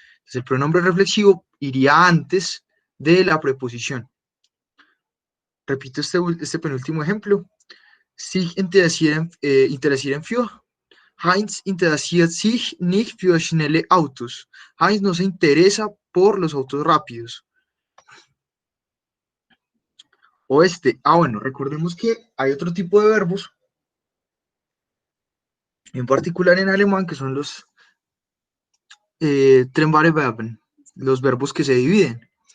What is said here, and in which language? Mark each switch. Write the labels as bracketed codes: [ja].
[es] Entonces, el pronombre reflexivo iría antes de la preposición. Repito este penúltimo ejemplo. [de] Sich interessieren für. Heinz interessiert sich nicht für schnelle Autos. [es] Heinz no se interesa por los autos rápidos. O bueno, recordemos que hay otro tipo de verbos, en particular en alemán, que son los trennbare Verben, los verbos que se dividen.